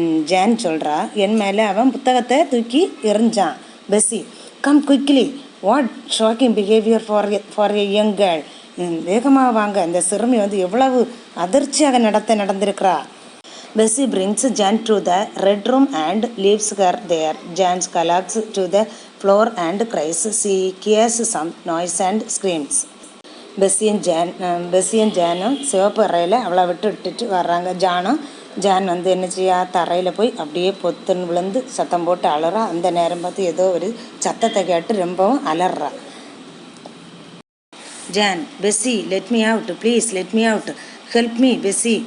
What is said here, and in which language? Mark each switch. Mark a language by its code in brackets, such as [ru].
[ta] John சொல்கிறா, என் மேலே அவன் புத்தகத்தை தூக்கி எறிஞ்சான். [en] Bessie, come quickly, what shocking behaviour for a young girl. [ta] வேகமாக வாங்க, இந்த சிறுமி வந்து எவ்வளவு அதிர்ச்சியாக நடந்திருக்கிறா. [en] Bessie brings Jan to the red room and leaves her there. Jan collapses to the floor and cries. She hears some noise and screams. [ta] பெஸ்ஸியும் ஜானும் சிவப்பு அறையில் அவளை விட்டுட்டு வர்றாங்க. ஜான் வந்து என்ன செய்யா, தரையில் போய் அப்படியே பொத்துன்னு விழுந்து சத்தம் போட்டு அலறா. அந்த நேரம் பார்த்து ஏதோ ஒரு சத்தத்தை கேட்டு ரொம்பவும் அலறா. [en] Jane, Bessie, let me out please, let me out, help me Bessie.